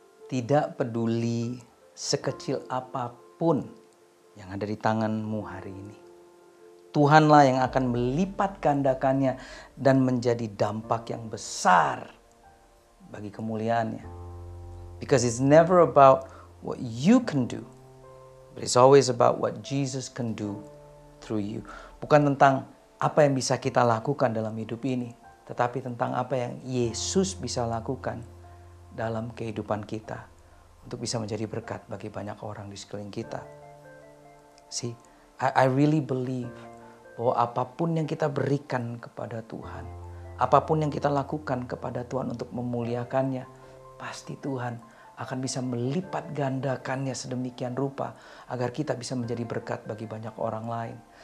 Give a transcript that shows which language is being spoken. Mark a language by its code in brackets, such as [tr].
[id] Tidak peduli sekecil apapun yang ada di tanganmu hari ini, Tuhanlah yang akan melipat gandakannya dan menjadi dampak yang besar bagi kemuliaannya. [en] Because it's never about what you can do, but it's always about what Jesus can do through you. [id] Bukan tentang apa yang bisa kita lakukan dalam hidup ini, tetapi tentang apa yang Yesus bisa lakukan dalam kehidupan kita untuk bisa menjadi berkat bagi banyak orang di sekeliling kita. [en] See, I really believe [id] bahwa apapun yang kita berikan kepada Tuhan, apapun yang kita lakukan kepada Tuhan untuk memuliakannya, pasti Tuhan akan bisa melipat gandakannya sedemikian rupa agar kita bisa menjadi berkat bagi banyak orang lain.